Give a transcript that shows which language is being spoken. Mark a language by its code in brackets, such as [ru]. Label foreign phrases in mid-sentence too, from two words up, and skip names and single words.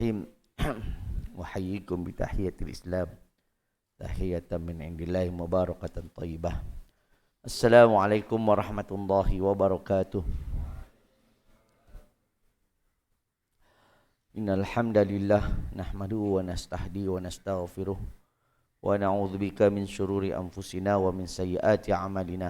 [ar] وأحييكم بتحية الإسلام، تحية من عند الله مباركة طيبة. السلام عليكم ورحمة الله وبركاته. إن الحمد لله نحمده ونستهدي ونستغفره ونعوذ بك من شرور أنفسنا ومن سيئات أعمالنا.